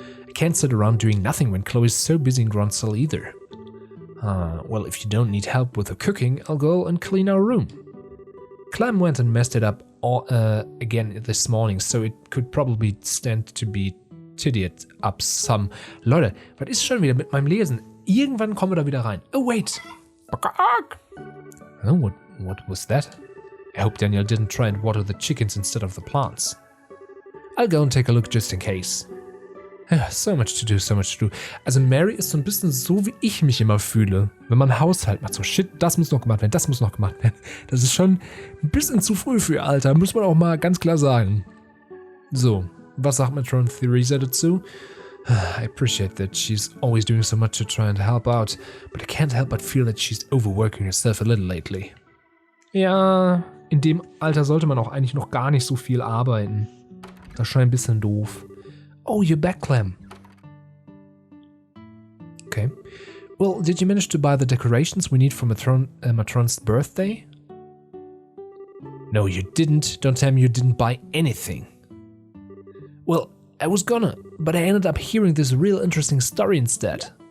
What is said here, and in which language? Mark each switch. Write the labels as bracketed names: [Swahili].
[English] I can't sit around doing nothing when Chloe's so busy in Gronsell either. Well, if you don't need help with the cooking, I'll go and clean our room. Clem went and messed it up again this morning, so it could probably stand to be tidied up some. [German] Leute, was ist schon wieder mit meinem Lesen? Irgendwann kommen wir da wieder rein. [English] Oh, wait. Oh, what was that? I hope Daniel didn't try and water the chickens instead of the plants. I'll go and take a look just in case. So much to do, so much to do. [German] Also Mary ist so ein bisschen so, wie ich mich immer fühle, wenn man Haushalt macht. So, shit, das muss noch gemacht werden, das muss noch gemacht werden. Das ist schon ein bisschen zu früh für ihr Alter, muss man auch mal ganz klar sagen. So, was sagt Matron Theresa dazu? [English] I appreciate that she's always doing so much to try and help out, but I can't help but feel that she's overworking herself a little lately. [German] Ja, in dem Alter sollte man auch eigentlich noch gar nicht so viel arbeiten. Das ist schon ein bisschen doof. [English] Oh, you're back, Clem. Okay. Well, did you manage to buy the decorations we need for Matron's birthday? No, you didn't. Don't tell me you didn't buy anything. Well, I was gonna, but I ended up hearing this real interesting story instead.